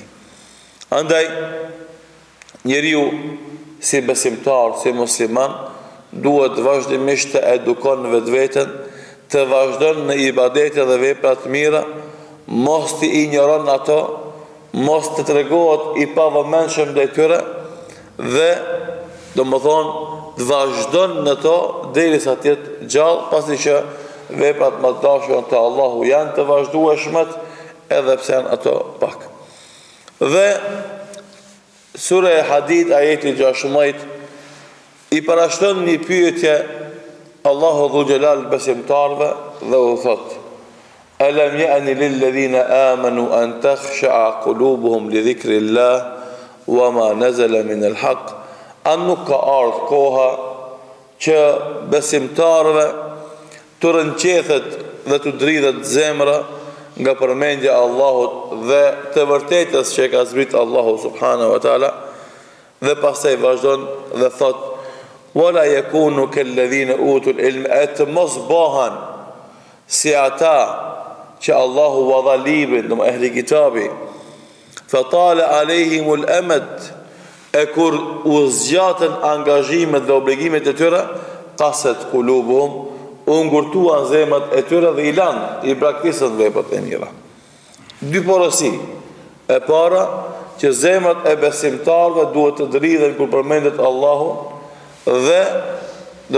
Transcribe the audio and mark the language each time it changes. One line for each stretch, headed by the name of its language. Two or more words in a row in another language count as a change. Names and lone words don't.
Albanian: Andaj njeriu si besimtar, si musliman, duhet vazhdimisht të edukon vetveten, të vazhdon në ibadete dhe vepra të mira, mos t'i ignoron ato, mos të tregohet i pavëmendshëm ndaj tyre dhe domethënë të vazhdon në to derisa të jetë gjallë, pasi që veprat më të dashura te Allahu janë të vazhdueshme edhe pse janë ato pak. Dhe sura e Hadid ajeti 16 i parashton një pyetje Allahu Dhu Gjelal besimtarve dhe u thot:
Arabic: ألم يأن للذين آمنوا أن تخشع قلوبهم لذكر الله وما نزل من الحق.
Albanian: A nuk ka ardhur koha që besimtarve të rënqethet dhe të dridhet zemra nga përmendja e Allahut dhe të vërtetës që ka zbrit Allahu
Arabic: سبحانه وتعالى,
Albanian: dhe pastaj vazhdon dhe thot:
Arabic: ولا يكونوا كالذين أوتوا العلم,
Albanian: at mos bëhen si ata që Allahu u dha librin, do ehli kitabi,
Arabic: فطال عليهم الأمد,
Albanian: e kur u zgjatën angazhimet dhe obligimet e tyre,
Arabic: قست قلوبهم,
Albanian: u ngurtuan zemrat e tyre dhe i braktisën veprat e mira. Dy porosi. E para, që zemrat e besimtarëve duhet të dridhen kur përmendet Allahu dhe do